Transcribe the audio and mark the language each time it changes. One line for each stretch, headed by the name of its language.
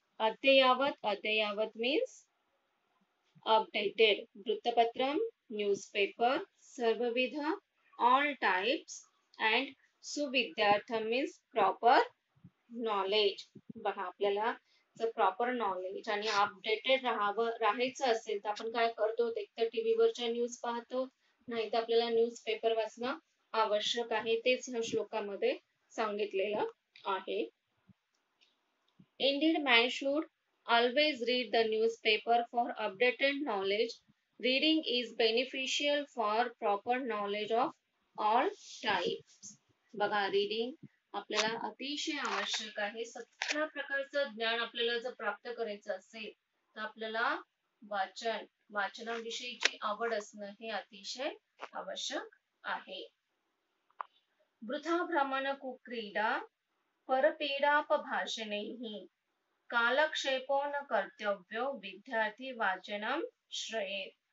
English: अद्ययावत means updated. वृत्तपत्रम newspaper, सर्वविध all types, and सुविद्यार्थम means proper knowledge.
Marathi: बघा आपल्याला जर प्रॉपर नॉलेज आणि अपडेटेड राहायचं असेल तर आपण काय करतो, एक तर टीव्ही वरच्या न्यूज पाहतो, नाही तर आपल्याला न्यूजपेपर वाचणं आवश्यक आहे. तेच ह्या श्लोकामध्ये सांगितलेलं आहे.
English: Indeed, man should always read the newspaper for updated knowledge. Reading is beneficial for proper knowledge of all types.
Marathi: बघा रीडिंग आपल्याला अतिशय आवश्यक आहे. सगळ्या प्रकारचं ज्ञान आपल्याला जर प्राप्त करायचं असेल तर आपल्याला वाचनाविषयीची आवड असणं हे अतिशय आवश्यक आहे.
Sanskrit: वृथा भ्रमण कुक्रीडा परपीडापभाषणैः कालक्षेपो न कर्तव्यो विद्यार्थी वाचनम श्रयेत.